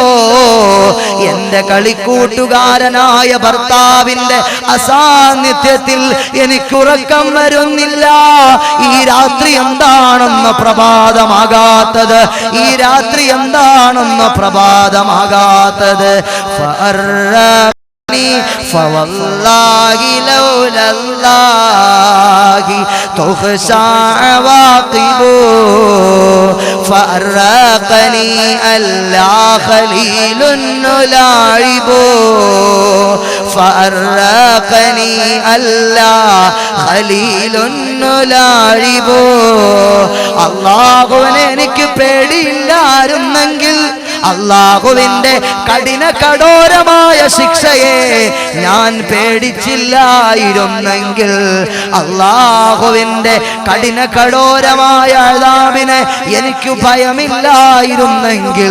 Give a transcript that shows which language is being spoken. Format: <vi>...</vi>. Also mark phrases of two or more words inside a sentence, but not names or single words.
<ml>എന്റെ കളിക്കൂട്ടുകാരനായ ഭർത്താവിന്റെ അസാന്നിധ്യത്തിൽ എനിക്കുറക്കം വരുന്നില്ല. ഈ രാത്രി എന്താണെന്ന് പ്രഭാതമാകാത്തത്? ഈ രാത്രി എന്താണെന്ന് പ്രഭാതമാകാത്തത്?</ml> <ar>فوالله لولا الله تخشى عواقبه فأرقني ألا خليل نلاعبه فأرقني ألا خليل نلاعبه.</ar> <ml>അല്ലാഹുവിനെ എനിക്ക് പേടിയില്ലായിരുന്നെങ്കിൽ, അല്ലാഹുവിന്റെ കഠിന കഠോരമായ ശിക്ഷയെ ഞാൻ പേടിച്ചില്ലായിരുന്നെങ്കിൽ, അല്ലാഹുവിന്റെ കഠിന കഠോരമായ അദാബിനെ എനിക്ക് ഭയമില്ലായിരുന്നെങ്കിൽ,</ml>